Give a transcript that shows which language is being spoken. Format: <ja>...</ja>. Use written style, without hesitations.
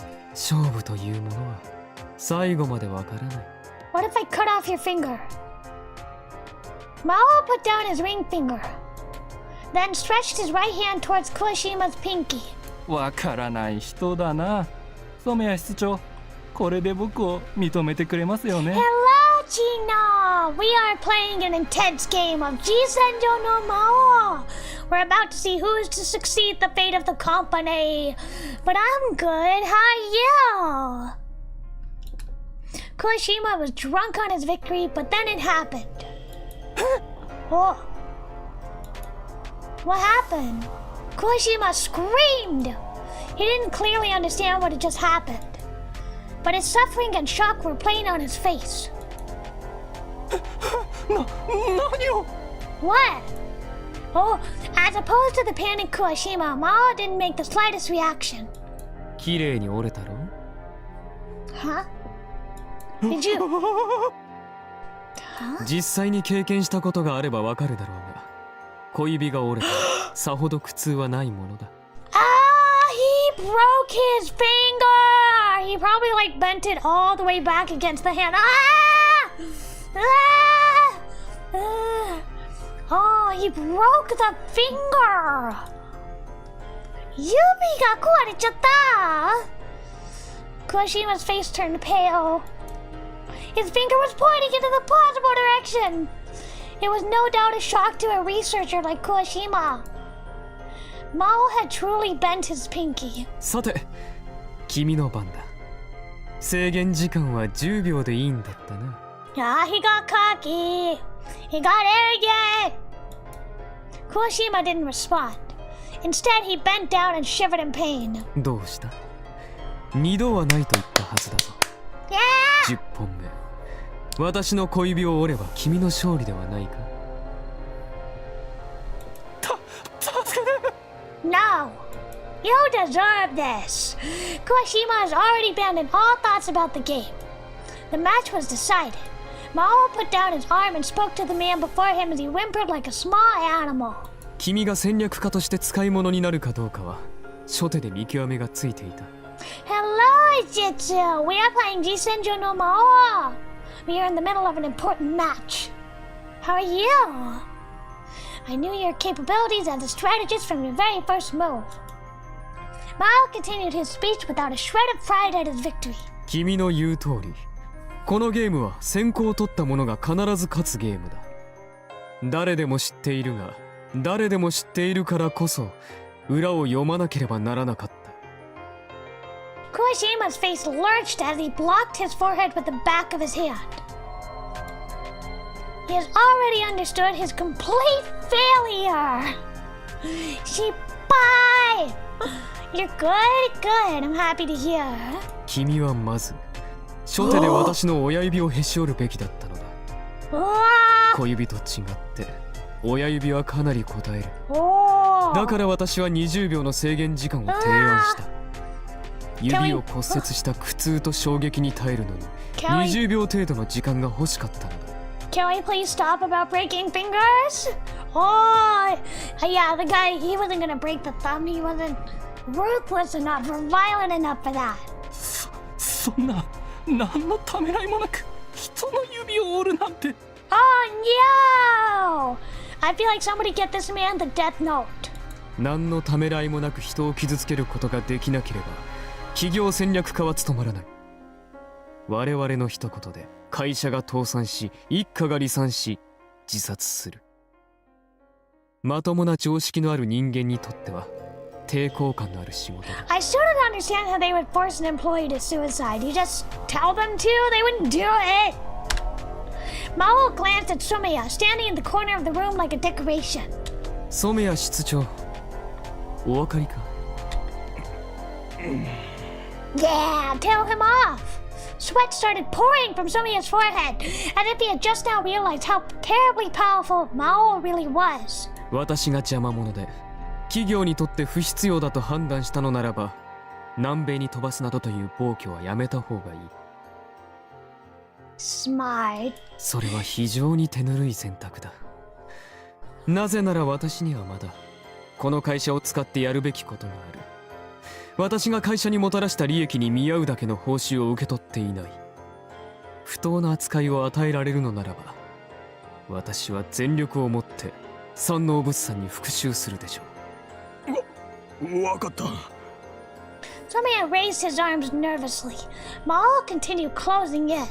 <ja>勝負というものは最後までわからない。</ja> <en>What if I cut off your finger? Mao put down his ring finger, then stretched his right hand towards Kuwashima's pinky.</en> <ja>わからない人だな。染谷室長、これで僕を認めてくれますよね。</ja> <en>Hello, Gina! We are playing an intense game of G線上の魔王. We're about to see who's to succeed the fate of the company. But I'm good. How are you? Kuwashima was drunk on his victory, but then it happened. Oh. What happened? Kuwashima screamed. He didn't clearly understand what had just happened. But his suffering and shock were plain on his face.</en> <ja>何を？</ja> <en>What? Oh, as opposed to the panicked Kuwashima, Mao didn't make the slightest reaction.</en> <ja>綺麗に折れたろ？</ja> <en>Huh? Did you? Huh?</en> <ja>実際に経験したことがあればわかるだろうが、小指が折れたさほど苦痛はないものだ。</ja> <en>Ah, he broke his finger! He probably like bent it all the way back against the hand. Ah! Ah! Ah! Oh, he broke the finger!</en> <ja>指が壊れちゃった!</ja> <en>Kuwashima's face turned pale. His finger was pointing into the possible direction. It was no doubt a shock to a researcher like Kuwashima. Mao had truly bent his pinky.</en> <ja>さて、君の番だ。制限時間は10秒でいいんだったな。</ja> <en>Ah, he got cocky. He got arrogant. Kuwashima didn't respond. Instead, he bent down and shivered in pain.</en> <ja>どうした？二度はないと言ったはずだぞ。 Yeah! 10本目。私の小指を折れば君の勝利ではないか。</ja> <en>No! You deserve this! Kuwashima has already abandoned all thoughts about the game. The match was decided. Mao put down his arm and spoke to the man before him as he whimpered like a small animal.</en> <ja>君が戦略家として使い物になるかどうかは初手で見極めがついていた。</ja> <en>Hello, Jitsu! We are playing G線上の魔王! We are in the middle of an important match. How are you? I knew your capabilities as a strategist from your very first move. Maou continued his speech without a shred of pride at his victory.</en> <ja>君の言う通り、このゲームは先行を取った者が必ず勝つゲームだ。誰でも知っているが、誰でも知っているからこそ裏を読まなければならなかった。</ja> <en>Kuwashima's face lurched as he blocked his forehead with the back of his hand. He has already understood his complete failure. Shippai! You're good, good. I'm happy to hear.</en> <ja>君はまず初手で私の親指をへし折るべきだったのだ。小指と違って親指はかなり応える。だから私は20秒の制限時間を提案した。指を骨折した苦痛と衝撃に耐えるのに20秒程度の時間が欲しかったのだ。</ja> <en>Can we please stop about breaking fingers? Oh, yeah, the guy, he wasn't gonna break the thumb. He wasn't ruthless enough or violent enough for that.</en> <ja>そんな何のためらいもなく人の指を折るなんて。</ja> <en>Oh, no! I feel like somebody get this man the death note.</en> <ja>何のためらいもなく人を傷つけることができなければ企業戦略家は務まらない。我々の一言で会社が倒産し一家が離散し自殺する。まともな常識のある人間にとっては抵抗感のある仕事だ。</ja> <en>I still don't understand how they would force an employee to suicide. You just tell them to, they wouldn't do it. Maou glanced at Sumiya, standing in the corner of the room like a decoration.</en> <ja>染谷室長、お分かりか。</ja> <en>Yeah, tell him off. Sweat started pouring from Sumiya's forehead, as if he had just now realized how terribly powerful Maou really was.</en> <ja>私が邪魔者で企業にとって不必要だと判断したのならば南米に飛ばすなどという暴挙はやめた方がいい。</ja> <en>Smart.</en> <ja>それは非常に手ぬるい選択だ。なぜなら私にはまだこの会社を使ってやるべきことがある。私が会社にもたらした利益に見合うだけの報酬を受け取っていない。不当な扱いを与えられるのならば私は全力を持って山王物産に復讐するでしょう。わかった。</ja> <en>Sumiya raised his arms nervously. Maou continued closing in.</en>